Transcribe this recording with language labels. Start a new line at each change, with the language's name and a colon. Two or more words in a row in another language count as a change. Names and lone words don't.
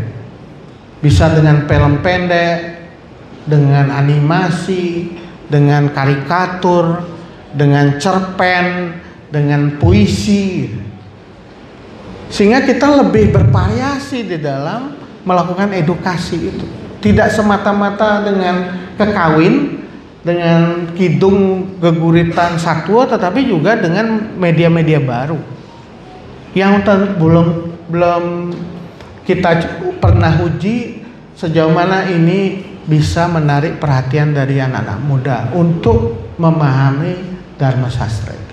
Indonesian: Bisa dengan film pendek, dengan animasi, dengan karikatur, dengan cerpen, dengan puisi. Sehingga kita lebih bervariasi di dalam melakukan edukasi itu. Tidak semata-mata dengan kekawin, dengan kidung geguritan satwa, tetapi juga dengan media-media baru yang belum kita pernah uji sejauh mana ini bisa menarik perhatian dari anak-anak muda untuk memahami dharma sastra itu.